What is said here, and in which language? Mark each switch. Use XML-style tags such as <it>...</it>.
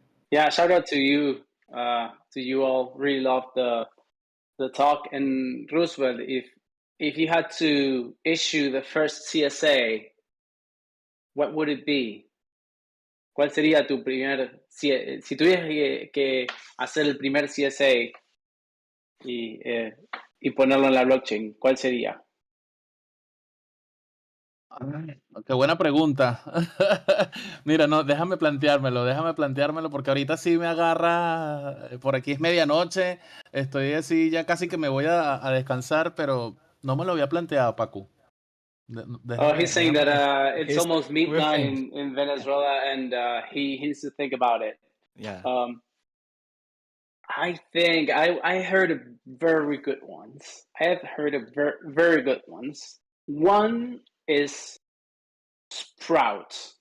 <en>Yeah, shout out to you all. Really love the talk. And Roosevelt, if you had to issue the first CSA, what would it be?</en> <es>¿Cuál sería tu primer, si tuvieras que hacer el primer CSA y ponerlo en la blockchain, ¿cuál sería? Qué buena pregunta. Mira, no, déjame planteármelo porque ahorita sí me agarra, por aquí es medianoche, estoy así, ya casi que me voy a descansar, pero no me lo había planteado, Paco.</es> <en>He's saying that it's almost midnight think. in Venezuela, and he needs to think about it. Yeah. I think I heard of very good ones. I have heard of very good ones. One is Sprout.</en>